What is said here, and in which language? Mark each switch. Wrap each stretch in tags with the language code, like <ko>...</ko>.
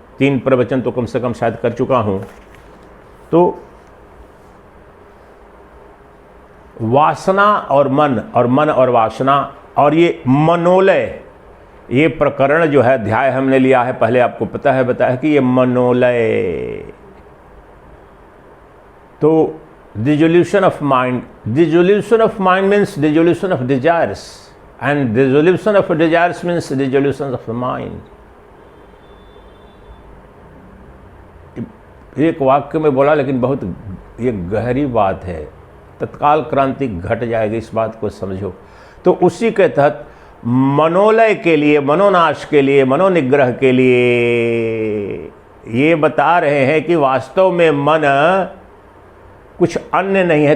<hi>3 प्रवचन तो कम से कम शायद कर चुका हूं। तो वासना और मन और वासना, और ये मनोलय, ये प्रकरण जो है, अध्याय हमने लिया है, पहले आपको पता है बताया कि ये मनोलय, तो</hi> <en>dissolution of mind. Dissolution of mind means dissolution of desires, and dissolution of desires means dissolution of the mind.</en> <hi>एक वाक्य में बोला, लेकिन बहुत ये गहरी बात है, तत्काल क्रांति घट जाएगी, इस बात को समझो। तो उसी के तहत मनोलय के लिए, मनोनाश के लिए, मनोनिग्रह के लिए ये बता रहे हैं कि वास्तव में मन कुछ अन्य नहीं है।</hi>